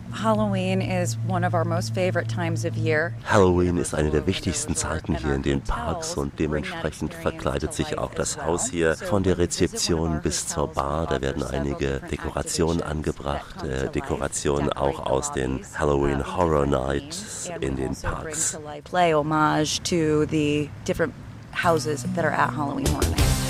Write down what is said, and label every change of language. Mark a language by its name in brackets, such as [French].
[English] Halloween is one of our most favorite times of year. [German] Halloween ist eine der wichtigsten Zeiten hier in den Parks und dementsprechend verkleidet sich auch das Haus hier. Von der Rezeption bis zur Bar, da werden einige Dekorationen angebracht, Dekorationen auch aus den Halloween Horror Nights in den Parks. [English] Play homage to the different houses that are at Halloween Horror Nights.